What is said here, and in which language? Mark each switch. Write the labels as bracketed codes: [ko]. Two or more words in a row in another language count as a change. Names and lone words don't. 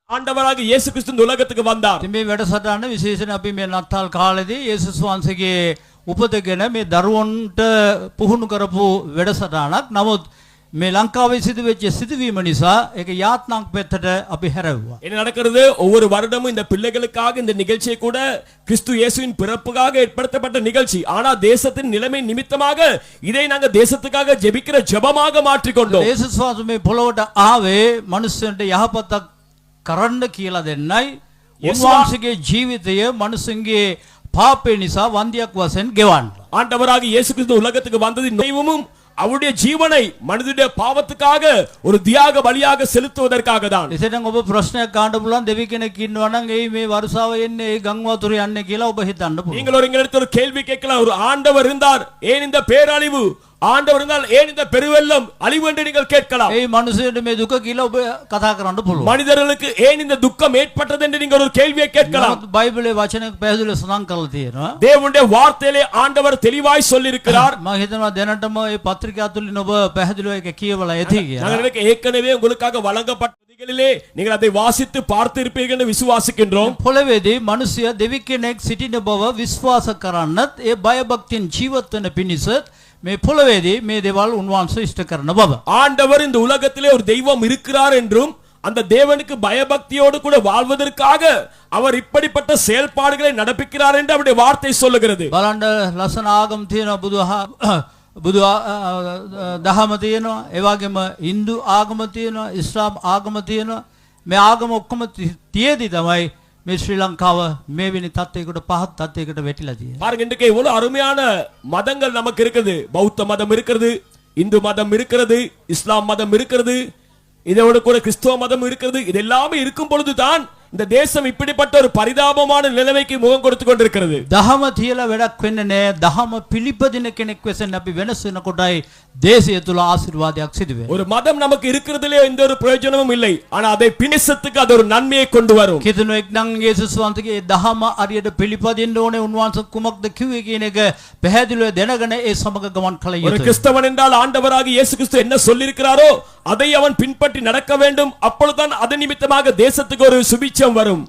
[ta] ஆண்டவராகிய இயேசு கிறிஸ்து උලගத்துக்கு வந்தார். [si] මේ වැඩසටහන විශේෂයෙන් අපි මේ නත්තල් කාලේදී යේසුස් වහන්සේගේ උපතගෙන මේ දරුවන්ට පුහුණු කරපු වැඩසටහනක්. නමුත් මේ ලංකාවේ සිදුවෙච්ච සිදුවීම නිසා ඒක යාත්නාක් පැත්තට අපි හැරෙව්වා. [ta] என்ன நடக்கிறது? ஒவ்வொரு வருடமும் இந்த பிள்ளைகளுக்காக இந்த நிகழ்ச்சியை கூட கிறிஸ்து இயேசுவின் பிறப்புக்காக ஏற்படுத்தப்பட்ட நிகழ்ச்சி. ஆனா தேசத்தின் நிலைமை நிமித்தமாக இதை நாங்க தேசத்துக்காக ஜெபிக்கிற ஜெபமாக மாற்றிக்கொண்டோம். [si] යේසුස් වහන්සේ මේ පොළොවට ආවේ මිනිස්සුන්ට යහපතක් කරන්න කියලා දෙන්නයි. උන්වහන්සේගේ ජීවිතය මිනිසුන්ගේ පාපේ නිසා වන්දියක් වශයෙන් ගෙවන්න. [ta] ஆண்டவராக இயேசு கிறிஸ்து உலகத்துக்கு வந்தது தெய்வமும் அவருடைய ஜீவனை மனிதனுடைய பாவத்துக்காக ஒரு தியாக பலியாக செலுத்துவதற்காக தான். [si] එතෙන් ඔබ ප්‍රශ්නයක් ගන්න පුළුවන් දෙවි කෙනෙක් ඉන්නවා නම් එයි මේ වර්ෂාව එන්නේ ඒ ගම් වතුර යන්නේ කියලා ඔබ හිතන්න පුළුවන්. [ta] நீங்கள் ஒரு இடத்துல ஒரு கேள்வி கேட்கலாம். ஒரு ஆண்டவர் இருந்தார், ஏன் இந்த பேரழிவு? ஆண்டவர் இருந்தால் ஏன் இந்த பெருவெள்ளம் அழிவு என்று நீங்கள் கேட்கலாம். [si] ඒ මිනිසෙට මේ දුක කියලා ඔබ කතා කරන්න පුළුවන්. [ta] மனிதர்களுக்கு ஏன் இந்த துக்கம் ஏற்பட்டது என்று நீங்கள் ஒரு கேள்வியை கேட்கலாம். [si] බයිබලයේ වචනයක් පැහැදිලිව සඳහන් කරලා තියෙනවා. [ta] தேவனுடைய வார்த்தையிலே ஆண்டவர் தெளிவாய் சொல்லி இருக்கிறார். [si] මම හිතනවා දැනටම මේ පත්‍රිකා තුලින් ඔබ පැහැදිලිව ඒක කියවලා ඇති කියලා. [ta] நான் எனக்கு ஏற்கனவே உங்களுக்காக வழங்கப்பட்ட விதிகளிலே நீங்கள் அதை வாசித்து பார்த்து இருப்பீர்கள் என்று விசுவாசிக்கின்றோம். [si] පොළවේදී මිනිසයා දෙවි කෙනෙක් සිටින බව විශ්වාස කරන්නත් ඒ බය භක්තියෙන් ජීවත් වෙන පිණිසත් මේ පොළවේදී මේ දේවල් උන්වහන්සේ ඉෂ්ට කරන බව. [ta] ஆண்டவர் இந்த உலகத்திலே ஒரு தெய்வம் இருக்கிறார் என்றும் அந்த தேவனுக்கு பயபக்தியோடு கூட வாழ்வதற்காக அவர் இப்படிப்பட்ட செயல்பாடுகளை நடப்பிக்கிறார் என்று அவருடைய வார்த்தை சொல்லுகிறது. [si] බලන්න ලස්සන ආගම් තියෙනවා බුදු දහම තියෙනවා. ඒ වගේම Hindu ආගම තියෙනවා, ඉස්ලාම් ආගම තියෙනවා. මේ ආගම ඔක්කොම තියේදී තමයි මේ ශ්‍රී ලංකාව මේ වෙනි තත්ත්වයකට පහත් තත්ත්වයකට වැටිලා තියෙන්නේ. [ta] பாருங்க, இன்றைக்கு இவ்வளவு அருமையான மதங்கள் நமக்கு இருக்குது. பௌத்த மதம் இருக்கிறது, இந்து மதம் இருக்கிறது, இஸ்லாம் மதம் இருக்கிறது, இதோட கூட கிறிஸ்தவ மதம் இருக்கிறது. இது எல்லாமே இருக்கும் பொழுதுதான் இந்த தேசம் இப்படிப்பட்ட ஒரு பரிதாபமான நிலைமைக்கு முகம் கொடுத்து கொண்டிருக்கிறது. [si] දහම තියලා වැඩක් වෙන්නේ නැහැ. දහම පිළිපදින කෙනෙක් වෙසෙන් අපි වෙනස් වෙනකොටයි දේශය තුල ආශිර්වාදයක් සිදු වෙන්නේ. [ta] ஒரு மதம் நமக்கு இருக்கிறதுல எந்த ஒரு பிரயோஜனமும் இல்லை. ஆனா அதை பிணிசத்துக்கு அது ஒரு நன்மையை கொண்டு வரும். [si] කිතුණෙක් නම් යේසුස් වහන්සේගේ දහම අරියට පිළිපදින්න ඕනේ. උන්වහන්සේ කුමක්ද කිව්වේ කියන එක පැහැදිලිව දැනගෙන ඒ සමග ගමන් කළ [ta] ஒரு [si] යුතුයි. [ta] கிறிஸ்தவன் என்றால் ஆண்டவராகிய இயேசு கிறிஸ்து என்ன சொல்லியிருக்கிறாரோ அதை அவன் பின்பற்றி நடக்க வேண்டும். அப்பொழுதுதான் அது நிமித்தமாக தேசத்துக்கு ஒரு சுபிட்சம் வரும்.